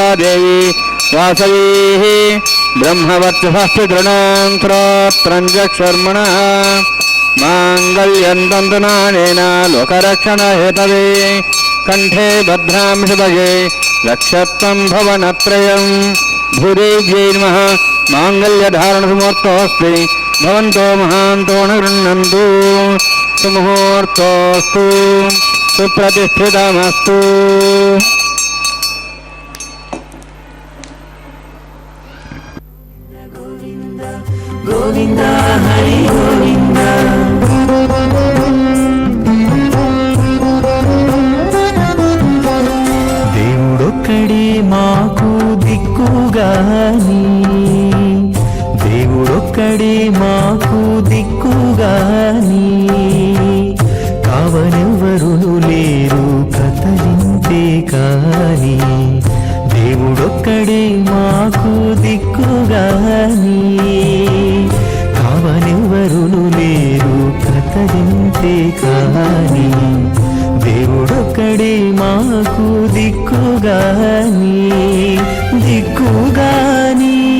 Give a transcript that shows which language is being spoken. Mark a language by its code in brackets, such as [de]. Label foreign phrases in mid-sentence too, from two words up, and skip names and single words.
[sa] देवी वासवी ब्रह्मवर्चसस्पितॄणां श्रोत्रं चक्षुर्मणः माङ्गल्यं तन्तुनानेन लोकरक्षणहेतवे कण्ठे भद्रां शुभगे रक्षत्वं भवनत्रयं भूदेव्यै नमः माङ्गल्यधारणसमुहूर्तोऽस्ति भवन्तो महान्तो न गृह्णन्तु सुमुहूर्तोऽस्तु सुप्रतिष्ठितमस्तु। [te] गोविन्द हरि गोविन्द దేవుడొక్కడే మాకు దిక్కుగాని దేవుడొక్కడే మాకు దిక్కుగాని కావనెవరును లేరు కథలింతే కాని దేవుడొక్కడే మాకు దిక్కుగాని కావనెవరును లేరు కథలింతే కాని దేవుడొక్కడే మాకు దిక్కుగాని దిక్కుగాని